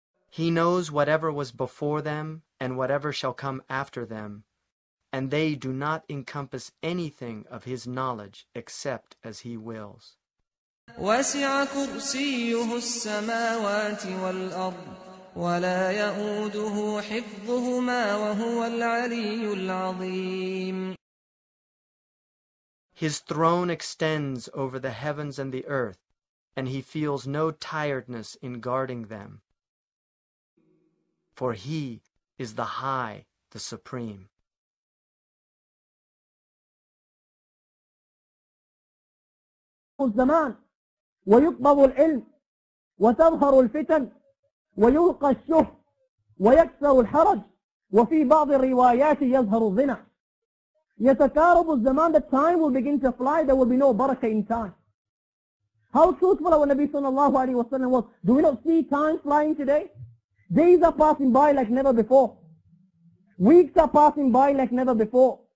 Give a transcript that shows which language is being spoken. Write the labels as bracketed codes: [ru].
[en] He knows whatever was before them and whatever shall come after them, and they do not encompass anything of His knowledge except as He wills. [ar] وسع كرسيه السماوات والأرض ولا يؤوده حفظهما وهو العلي العظيم [en] His throne extends over the heavens and the earth, and He feels no tiredness in guarding them. For He is the High, the Supreme. [ar] الزمان ويقبض العلم وتظهر الفتن ويلقى الشح ويكسر الحرج وفي بعض الروايات يظهر الزنا. يتكارب الزمان, [en] the time will begin to fly, there will be no barakah in time. How truthful our Nabi sallallahu alayhi wa sallam was. Do we not see time flying today? Days are passing by like never before. Weeks are passing by like never before.